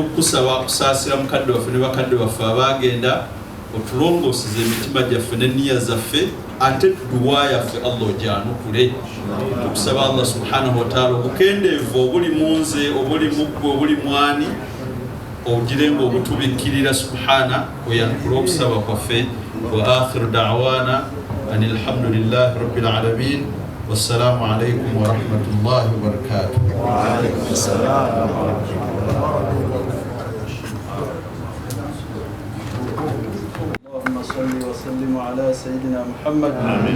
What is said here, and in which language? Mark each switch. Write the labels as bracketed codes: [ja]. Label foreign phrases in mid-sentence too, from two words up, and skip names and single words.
[lg] okukusaba kusaasira mukadde waffe ne bakadde baffe abagenda otulongooseze emitima gyaffe n'enniya zaffe ate duwa yaffe Allah ogyanukule tukusaba [ar] الله سبحانه وتعالى [lg] obukendeevu obuli munze obuli mugwe obuli mwani ogirenga obutubikkirira subhana oyanukule okusaba kwaffe [ar] وآخر دعوانا أن الحمد لله رب العالمين والسلام عليكم ورحمة الله وبركاته. وعليكم السلام ورحمة الله و اللهم صل وسلم على سيدنا محمد آمين.